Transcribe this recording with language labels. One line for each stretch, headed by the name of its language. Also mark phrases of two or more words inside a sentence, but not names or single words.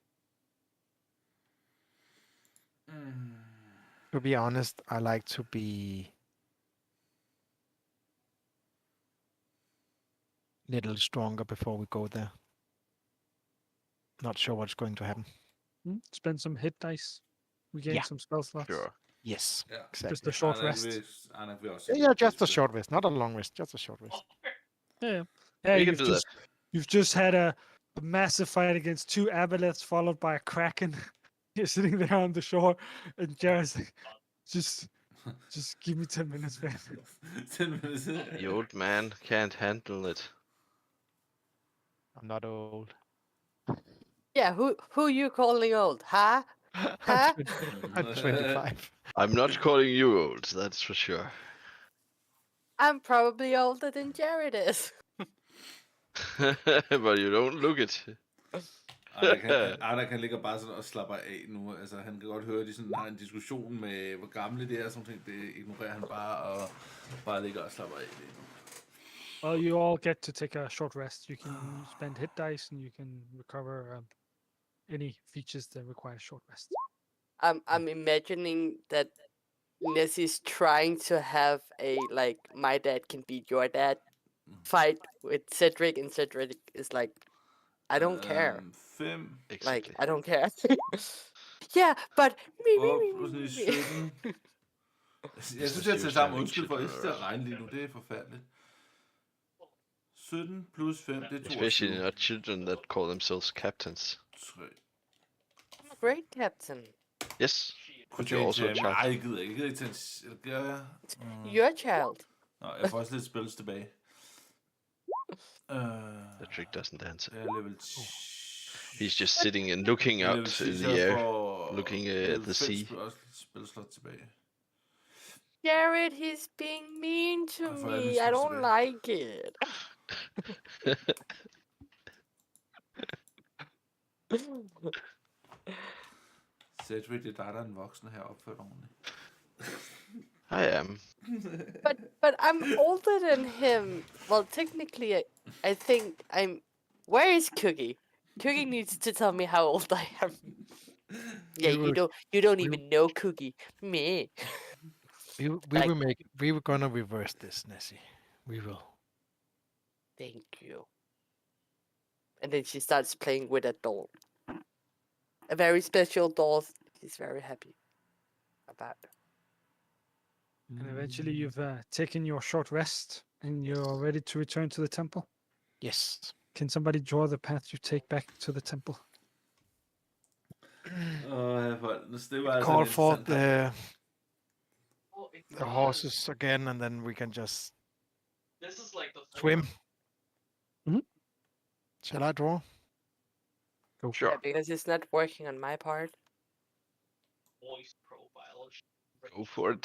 English: to be honest, I like to be little stronger before we go there. Not sure what's going to happen. spend some hit dice. We gain Yeah. some spell slots. Sure. Yes,
Danish: Ja.
English: exactly. Just a short Arnak rest.
Danish: Arnak vil også.
English: Yeah, just a short rest, not a long rest, just a short rest. Yeah. We Hey, can do that. you've just had a massive fight against 2 aboleths followed by a kraken. You're sitting there on the shore, and Jared's like, just give me 10 minutes, man. 10 minutes. The old man can't handle it. I'm not old. Yeah, who you calling old, huh? Huh? I'm 25. I'm not calling you old, that's for sure. I'm probably older than Jared is. But you don't look it.
Danish: Arnak kan ligger bare sådan og slapper af nu. Altså, han kan godt høre, at de sådan har en diskussion med, hvor gamle det er, sådan ting. Det ignorerer han bare, og Bare ligger og slapper af lige nu.
English: Well, you all get to take a short rest. You can spend hit dice and you can recover any features that require short rest. I'm imagining that Nessie's trying to have a like my dad can beat your dad fight with Cedric, and Cedric is like, I don't care. 5. Like, Exactly. I don't care. Yeah, but me. Plus 9, 17.
Danish: Jeg synes, jeg tager sammen. Undskyld for, jeg synes, det er regn lige nu. Det er forfærdeligt. 17 plus 5, det er 22.
English: Especially not children that call themselves captains. 3. Great captain. Yes.
Danish: Kunne
English: you're also a child.
Danish: Nej, jeg gider ikke. Jeg gider ikke tage en... Eller gør jeg?
English: Your child.
Danish: Nå, jeg får også lidt spils tilbage.
English: The trick doesn't answer.
Danish: Jeg er level
English: He's just sitting and looking out in the air, looking at the sea.
Danish: Jeg får også lidt spilslot tilbage.
English: Jared, he's being mean to I thought me. this I was don't today. like it. Cedric,
Danish: det er dig, der er en voksen her, opført ordentligt.
English: I am. But I'm older than him. Well, technically, I think I'm. Where is Cookie? Cookie needs to tell me how old I am. Yeah, you don't even know Cookie. Me. We Like- will make. We were gonna reverse this, Nessie. We will. Thank you. And then she starts playing with a doll. A very special doll. She's very happy about. And eventually you've taken your short rest and you're ready to return to the temple. Yes. Can somebody draw the path you take back to the temple?
Danish: Det var
English: Call
Danish: altså
English: for
Danish: lidt
English: the horses again, and then we can just This is like the swim. Mhm. Shall I draw? Go. Sure. Yeah, because it's not working on my part. voice profile. Go for it.